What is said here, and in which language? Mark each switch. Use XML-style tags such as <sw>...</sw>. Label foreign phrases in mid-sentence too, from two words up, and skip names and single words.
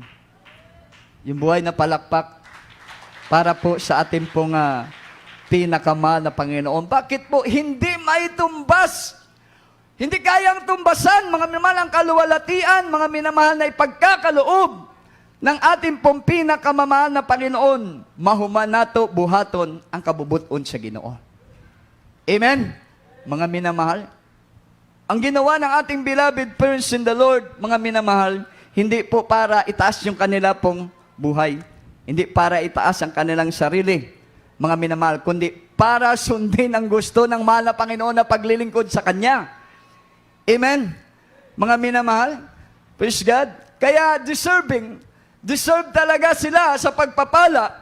<tl>Yung buhay na palakpak para po sa ating pong pinakamahal na Panginoon. Bakit po hindi maitumbas? Hindi kayang tumbasan, mga minamahal, ang kaluwalhatian, mga minamahal na ipagkakaloob ng ating pong pinakamamahal na Panginoon.</tl> <ceb>Mahuman nato buhaton ang kabubuton sa Ginoo.</ceb> <tl>Amen? Mga minamahal, ang ginawa ng ating</tl> <en>beloved parents in the Lord,</en> <tl>mga minamahal, hindi po para itaas yung kanila pong buhay. Hindi para itaas ang kanilang sarili, mga minamahal, kundi para sundin ang gusto ng mahal na Panginoon na paglilingkod sa Kanya. Amen? Mga minamahal,</tl> <en>praise God.</en> <tl>Kaya deserve talaga sila sa pagpapala.</tl>